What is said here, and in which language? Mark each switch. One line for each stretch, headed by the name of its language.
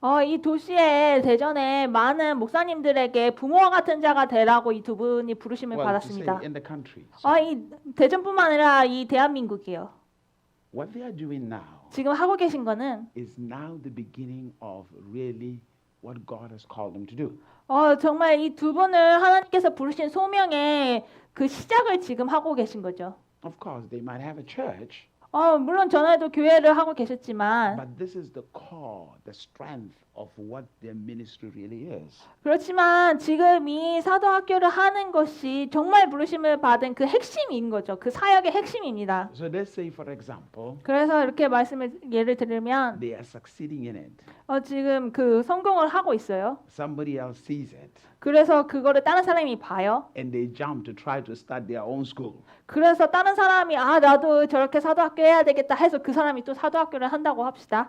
Korean: 이 도시의 대전에 많은 목사님들에게 부모와 같은 자가 되라고 이 두 분이 부르심을
English: Well, to say
Korean: 받았습니다.
English: in the country.
Korean: 이 대전뿐만 아니라 이 대한민국이요.
English: What they are doing now
Korean: 지금 하고 계신 거는
English: is now the beginning of really what God has called them to do.
Korean: 정말 이 두 분을 하나님께서 부르신 소명의 그 시작을 지금 하고 계신 거죠.
English: Of course, they might have a church,
Korean: 물론 전에도 교회를 하고 계셨지만
English: but this is the core, the strength of what their ministry really is.
Korean: 그렇지만 지금 이 사도학교를 하는 것이 정말 부르심을 받은 그 핵심인 거죠. 그 사역의 핵심입니다.
English: So let's say, for example,
Korean: 그래서 이렇게 예를 들면
English: they are succeeding in it.
Korean: 지금 그 성공을 하고 있어요.
English: Somebody else sees it,
Korean: 그래서 그거를 다른 사람이 봐요.
English: and they jump to try to start their own school.
Korean: 그래서 다른 사람이 나도 저렇게 사도학교 해야 되겠다 해서 그 사람이 또 사도학교를 한다고 합시다.